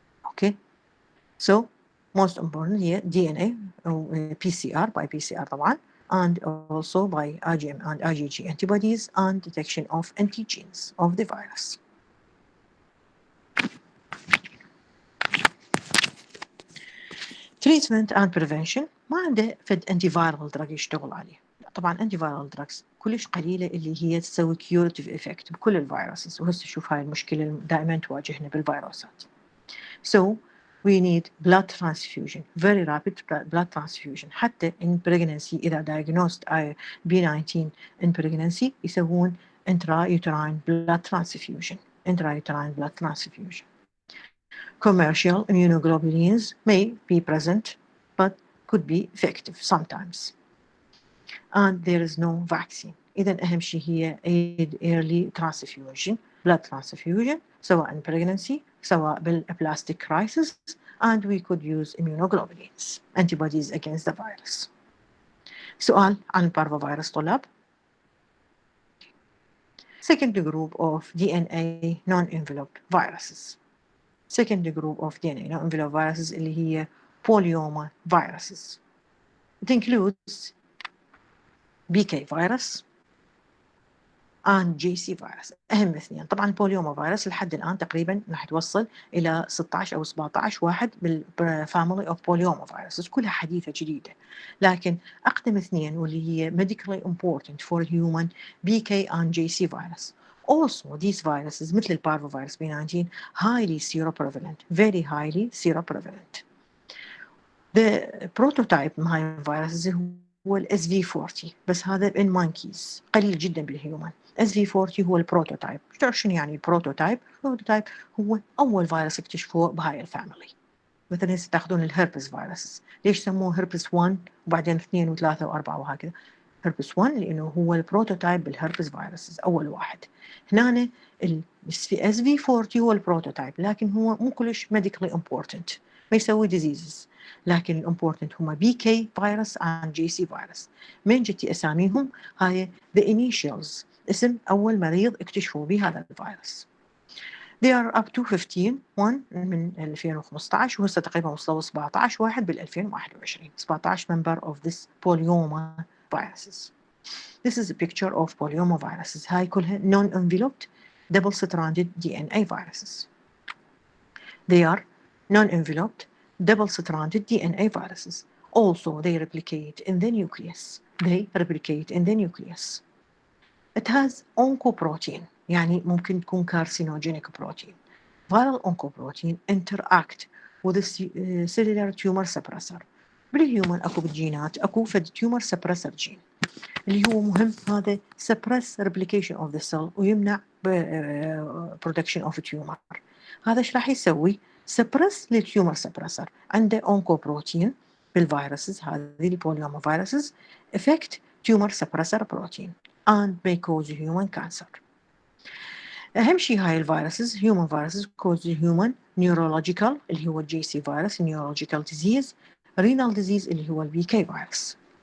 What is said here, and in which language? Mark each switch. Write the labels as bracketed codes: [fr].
[en] Okay, so most important here DNA PCR by PCR [ar] طبعا, [en] and also by IgM and IgG antibodies and detection of antigens of the virus. Treatment and prevention [ar] ما عنده فد [en] antiviral drug [ar] يشتغل عليه. طبعا انتي فايرال دراجز كلش قليله اللي هي تسوي كيورتيف افكت بكل الفيروسز، وهسه شوف هاي المشكله دائما تواجهنا بالفيروسات. [en] So we need blood transfusion, very rapid blood transfusion. [ar] حتى [en] in pregnancy [ar] إذا [en] diagnosed B19 in pregnancy [ar] يسوون [en] intrauterine blood transfusion. Intrauterine blood transfusion. Commercial immunoglobulins may be present, but could be effective sometimes. And there is no vaccine. [ar] إذا أهم شيء هي [en] aid early transfusion, blood transfusion, [ar] سواء [en] in pregnancy سواء بالplastic crisis, and we could use immunoglobulins, antibodies against the virus. [ar] سؤال عن Parvo virus طلاب. [en] Second group of DNA non-enveloped viruses. Second group of DNA non-enveloped viruses اللي هي Papilloma Viruses. It includes BK virus and JC virus. [ar] أهم اثنين. طبعا Papilloma virus لحد الآن تقريبا راح توصل إلى 16 أو 17 واحد بالفاميلي [en] of Papilloma viruses، [ar] كلها حديثة جديدة. لكن أقدم اثنين واللي هي [en] medically important for human [ar] BK and JC virus. [en] Also these viruses [ar] مثل [en] Parvo Virus B19 highly seroprevalent, very highly seroprevalent. The prototype [ar] من هاي الفيروسز هو ال SV40، بس هذا [en] in monkeys [ar] قليل جدا بالهيومن. SV40 هو البروتوتايب. شنو يعني البروتوتايب؟ البروتوتايب هو أول فيروس اكتشفوه بهاي الفاميلي. مثلا هسه تاخذون الهربس فيروسز، ليش سموه هربس 1 وبعدين 2 و3 و4 وهكذا؟ هربس 1 لأنه هو البروتوتايب بالهربس فيروسز أول واحد. هنا ال SV40 هو البروتوتايب، لكن هو مو كلش [en] medically important، [ar] ما يسوي [en] diseases. [ar] لكن الامبورتنت هما BK فيروس and JC فيروس. من جتي أساميهم هاي the initials، اسم أول مريض اكتشفوا به هذا الفيروس. [en] They are up to 15 one [ar] من [en] 2015 [ar] وهسه تقريبا وصلوا [en] 17 واحد بال 2021. 17 member of this Papilloma viruses. This is a picture of Papilloma viruses. [ar] هاي كلها [en] non-enveloped double-stranded DNA viruses. They are non-enveloped double-stranded DNA viruses. Also, they replicate in the nucleus. They replicate in the nucleus. It has oncoprotein، [ar] يعني ممكن تكون [en] carcinogenic protein. Viral oncoprotein interact with the cellular tumor suppressor. [ar] بالهيومن أكو بالجينات أكو فد [en] tumor suppressor gene [ar] اللي هو مهم، هذا [en] suppress replication of the cell [ar] ويمنع [en] production of tumor. [ar] هذا ايش راح يسوي؟ [en] suppress [ar] للتيومر suppressor. عنده [en] oncoprotein [ar] بالفيروسز هذه البوليوما فيروسز [en] affect tumor suppressor protein and may cause human cancer. [ar] أهم شيء هاي الفيروسز [en] human viruses cause human neurological [ar] اللي هو [en] JC virus neurological disease, renal disease اللي هو BK virus.